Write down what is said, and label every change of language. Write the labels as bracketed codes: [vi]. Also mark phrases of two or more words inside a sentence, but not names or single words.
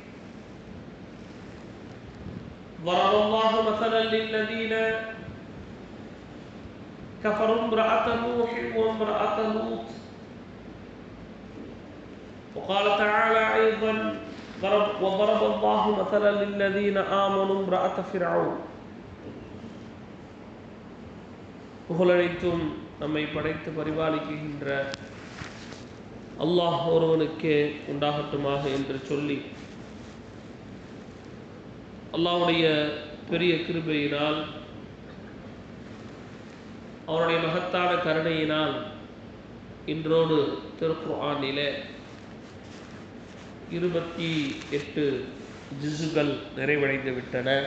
[ar] ضرب الله مثلا للذين كفروا امرأة نوح وامرأة لوط، وقال تعالى أيضا: وضرب الله مثلا للذين آمنوا امرأة فرعون. [ta] புகழனைத்தும் நம்மை படைத்து பரிபாலிக்கின்ற அல்லாஹ் ஒருவனுக்கே உண்டாகட்டுமாக என்று சொல்லி, அல்லாஹ்வுடைய பெரிய கிருபையினால், அவருடைய மகத்தான கருணையினால் இன்றோடு திருக்குர்ஆனிலே 28 ஜுஸுகள் நிறைவடைந்து விட்டன.